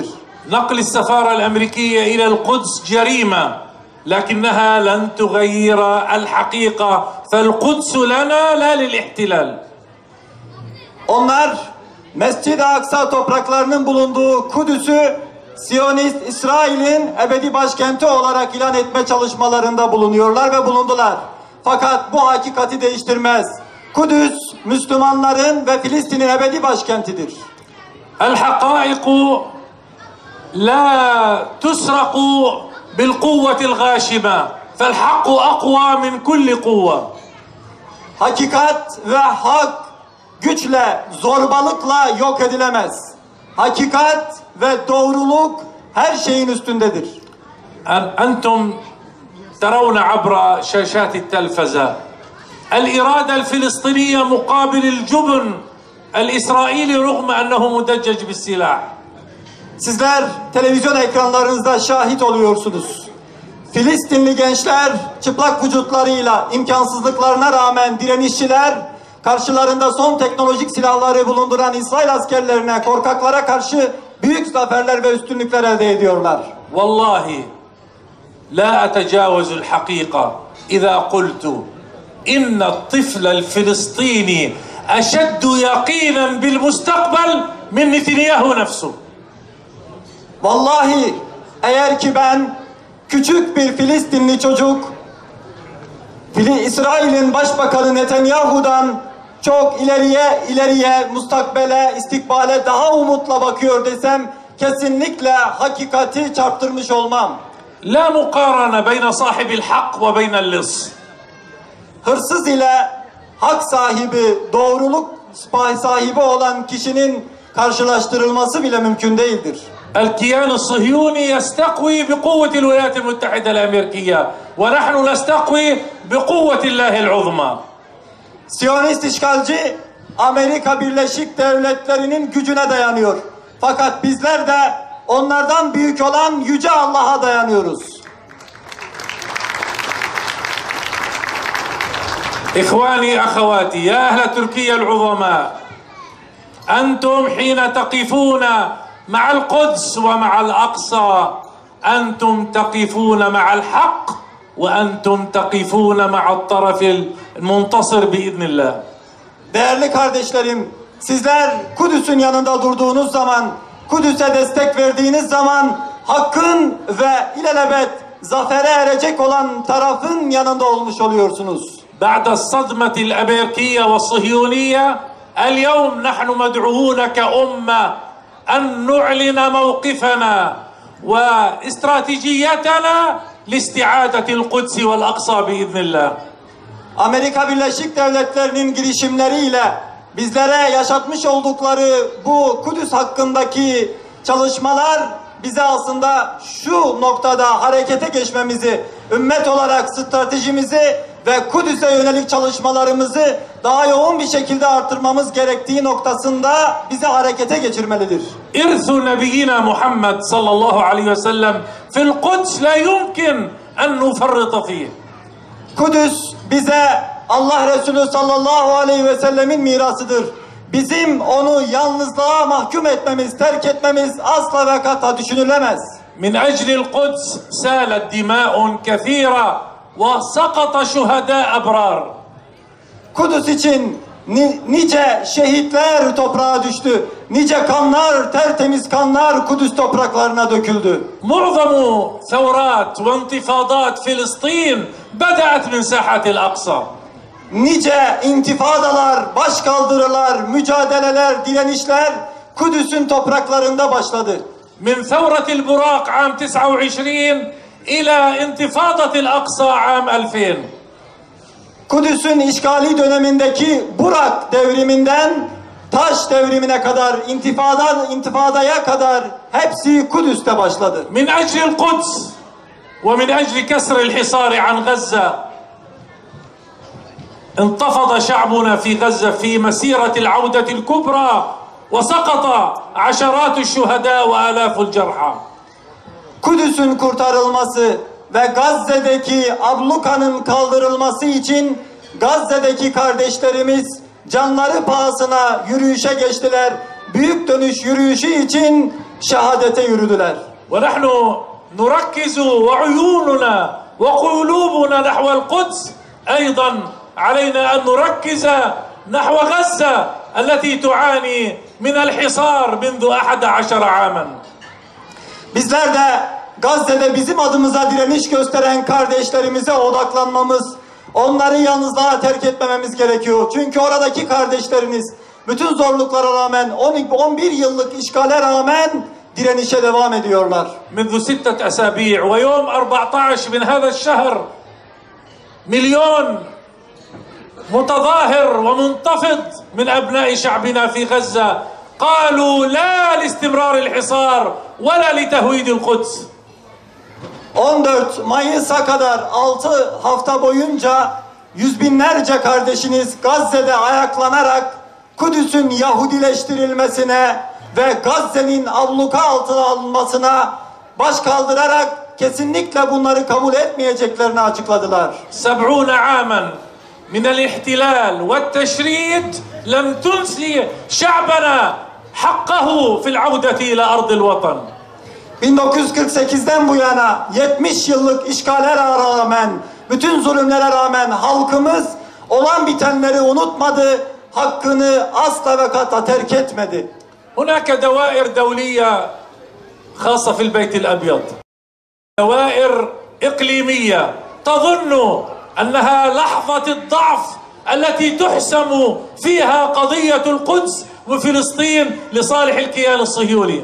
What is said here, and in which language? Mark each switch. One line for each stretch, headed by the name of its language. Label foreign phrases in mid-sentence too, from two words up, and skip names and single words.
Arabic: نقل السفارة الأمريكية إلى القدس جريمة لكنها لن تغير الحقيقة فالقدس لنا لا للاحتلال.
Turkish: Onlar Mescid-i Aksa topraklarının bulunduğu Kudüs'ü Siyonist İsrail'in ebedi başkenti olarak ilan etme çalışmalarında bulunuyorlar ve bulundular. Fakat bu hakikati değiştirmez. Kudüs Müslümanların ve Filistin'in ebedi başkentidir.
Arabic: الحقائق لا تسرق بالقوة الغاشمة فالحق أقوى من كل قوة.
Turkish: Hakikat ve hak güçle, zorbalıkla yok edilemez. Hakikat ve doğruluk her şeyin üstündedir.
Arabic: أنتم ترون عبر شاشات التلفزة الإرادة الفلسطينية مقابل الجبن الإسرائيلي رغم أنه مدجج بالسلاح.
Turkish: Sizler televizyon ekranlarınızda şahit oluyorsunuz. Filistinli gençler çıplak vücutlarıyla imkansızlıklarına rağmen direnişçiler karşılarında son teknolojik silahları bulunduran İsrail askerlerine, korkaklara karşı büyük zaferler ve üstünlükler elde ediyorlar.
Arabic: والله لا أتجاوز الحقيقة إذا قلت إن الطفل الفلسطيني أشد يقينا بالمستقبل من نتنياهو نفسه.
Turkish: Vallahi eğer ki ben küçük bir Filistinli çocuk İsrail'in başbakanı Netanyahu'dan çok ileriye, mustakbele, istikbale daha umutla bakıyor desem kesinlikle hakikati çarptırmış olmam.
Arabic: لا مقارنة بين صاحب الحق وبين اللص.
Turkish: Hırsız ile hak sahibi, doğruluk sahibi olan kişinin karşılaştırılması bile mümkün değildir.
Arabic: الكيان الصهيوني يستقوي بقوة الولايات المتحدة الأمريكية ونحن نستقوي بقوة الله العظمى.
Turkish: Siyonist işgalci Amerika Birleşik Devletleri'nin gücüne dayanıyor. Fakat bizler de onlardan büyük olan Yüce Allah'a dayanıyoruz.
Arabic: إخواني أخواتي يا أهل تركيا العظماء أنتم حين تقفون مع القدس ومع الأقصى أنتم تقفون مع الحق وأنتم تقفون مع الطرف المنتصر بإذن الله.
Turkish: Değerli kardeşlerim, sizler Kudüs'ün yanında durduğunuz zaman, Kudüs'e destek verdiğiniz zaman hakkın ve ilelebet zafere erecek olan tarafın yanında olmuş oluyorsunuz.
Arabic: بعد الصدمة الأمريكية والصهيونية اليوم نحن مدعوون كأمة أن نعلن موقفنا واستراتيجيتنا لاستعادة القدس والأقصى بإذن الله.
Turkish: Amerika Birleşik Devletleri'nin girişimleriyle bizlere yaşatmış oldukları bu Kudüs hakkındaki çalışmalar bize aslında şu noktada harekete geçmemizi, ümmet olarak stratejimizi ve Kudüs'e yönelik çalışmalarımızı daha yoğun bir şekilde artırmamız gerektiği noktasında bizi harekete geçirmelidir.
Arabic: إرث نبينا محمد صلى الله عليه وسلم في القدس لا يمكن أن نفرط فيه.
Turkish: Kudüs bize Allah Resulü
Arabic: صلى الله عليه وسلم
Turkish: mirasıdır. Bizim onu yalnızlığa mahkum etmemiz, terk etmemiz asla ve kata düşünülemez.
Arabic: من أجل القدس سالت دماء كثيرة وسقط شهداء أبرار.
Turkish: Kudüs için nice şehitler toprağa düştü. Nice kanlar, tertemiz kanlar Kudüs topraklarına döküldü.
Arabic: معظم ثورات وانتفاضات فلسطين بدأت من ساحة الأقصى.
Turkish: Nice intifadalar, başkaldırılar, mücadeleler, direnişler Kudüs'ün topraklarında başladı.
Arabic: من ثورة البراق عام 29 إلى انتفاضة الأقصى عام 2000.
Turkish: Kudüs'ün işgali dönemindeki Burak devriminden Taş devrimine kadar, intifadaya kadar hepsi Kudüs'te başladı.
Arabic: من أجل القدس ومن أجل كسر الحصار عن غزة انتفض شعبنا في غزة في مسيرة العودة الكبرى وسقط عشرات الشهداء وآلاف الجرحى.
Turkish: Kudüs'ün kurtarılması ve Gazze'deki ablukanın kaldırılması için Gazze'deki kardeşlerimiz canları pahasına yürüyüşe geçtiler. Büyük dönüş yürüyüşü için şehadete yürüdüler.
Arabic: ونحن نركز وعيوننا وقلوبنا نحو القدس أيضا علينا أن نركز نحو غزة التي تعاني من الحصار منذ 11 عاما.
Turkish: Bizler de Gazze'de bizim adımıza direniş gösteren kardeşlerimize odaklanmamız, onları yalnızlığa terk etmememiz gerekiyor. Çünkü oradaki kardeşlerimiz bütün zorluklara rağmen, 11 yıllık işgale rağmen direnişe devam ediyorlar.
Arabic: منذ 6 أسابيع ويوم 14 من هذا الشهر مليون متظاهر ومنتفض من أبناء شعبنا في غزة قالوا لا لاستمرار الحصار ولا لتهويد القدس.
Turkish: 14 Mayıs'a kadar 6 hafta boyunca yüz binlerce kardeşiniz Gazze'de ayaklanarak Kudüs'ün Yahudileştirilmesine ve Gazze'nin abluka altına alınmasına baş kaldırarak kesinlikle bunları kabul etmeyeceklerini açıkladılar.
Arabic: 70 عاما من الاحتلال والتشريد لم تنسي شعبنا حقه في العودة إلى أرض الوطن.
Turkish: 1948'den bu yana 70 yıllık işgale rağmen, bütün zulümlere rağmen halkımız olan bitenleri unutmadı, hakkını asla ve kata terk etmedi.
Arabic: هناك دوائر دولية خاصة في البيت الأبيض، دوائر إقليمية تظن أنها لحظة الضعف التي تحسم فيها قضية القدس وفلسطين لصالح الكيان الصهيوني.